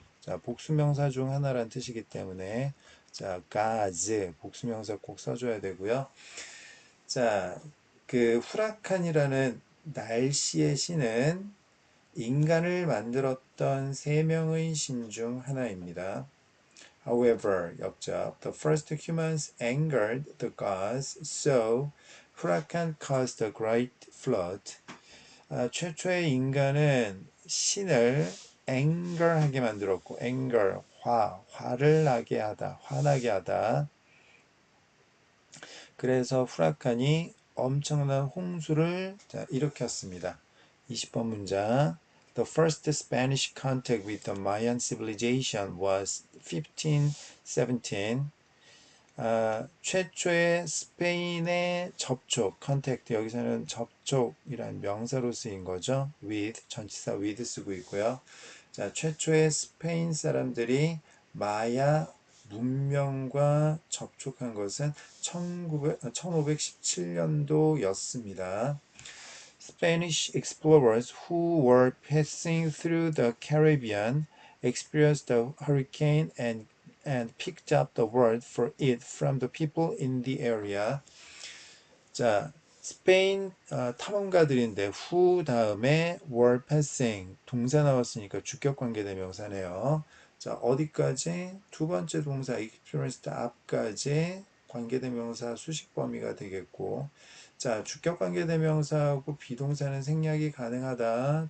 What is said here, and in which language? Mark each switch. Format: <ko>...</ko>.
<ko>자, 복수명사 중 하나란 뜻이기 때문에 자, gods 복수명사 꼭 써줘야 되고요. 자, 그 후라칸이라는 날씨의 신은 인간을 만들었던 세 명의 신 중 하나입니다.</ko> <en>However,</en> <ko>역접,</ko> <en>the first humans angered the gods, so Huracan caused a great flood.</en> <ko>최초의 인간은 신을 anger하게 만들었고, anger, 화를 나게 하다, 화나게 하다. 그래서 후라칸이 엄청난 홍수를 일으켰습니다. 20번 문장.</ko> <en>The first Spanish contact with the Mayan civilization was 1517.</en> <ko>최초의 스페인의 접촉, contact, 여기서는 접촉이란 명사로 쓰인 거죠. with, 전치사 with 쓰고 있고요. 자, 최초의 스페인 사람들이 마야 문명과 접촉한 것은 1517년도였습니다.</ko> <en>Spanish explorers who were passing through the Caribbean experienced the hurricane and picked up the word for it from the people in the area.</en> <ko>자, 스페인 탐험가들인데 who 다음에 were passing 동사 나왔으니까 주격관계대명사네요. 자, 어디까지? 두 번째 동사 experienced 앞까지 관계대명사 수식 범위가 되겠고, 자, 주격관계대명사하고 비동사는 생략이 가능하다.</ko>